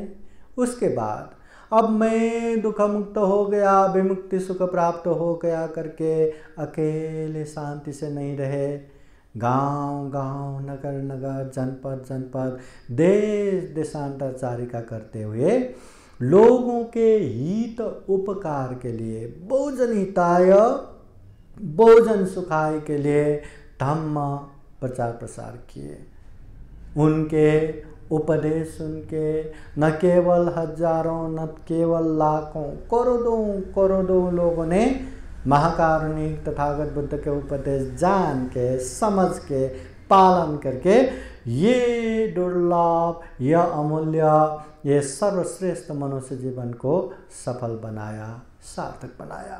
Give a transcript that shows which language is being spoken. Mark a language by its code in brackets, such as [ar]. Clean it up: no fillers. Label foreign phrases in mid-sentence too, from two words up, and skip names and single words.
[hi] उसके बाद अब मैं दुख मुक्त हो गया, विमुक्ति सुख प्राप्त हो गया करके अकेले शांति से नहीं रहे। गांव गांव, नगर नगर, जनपद जनपद, देश देशांतर चारिका करते हुए लोगों के हित उपकार के लिए, [pi] बहुजन हिताय बहुजन सुखाय [hi] के लिए धम्म प्रचार प्रसार किए। उनके उपदेश सुन के न केवल हजारों, न केवल लाखों, करोड़ों लोगों ने महाकारुणिक तथागत बुद्ध के उपदेश जान के, समझ के, पालन करके ये दुर्लभ, यह अमूल्य, ये सर्वश्रेष्ठ मनुष्य जीवन को सफल बनाया, सार्थक बनाया।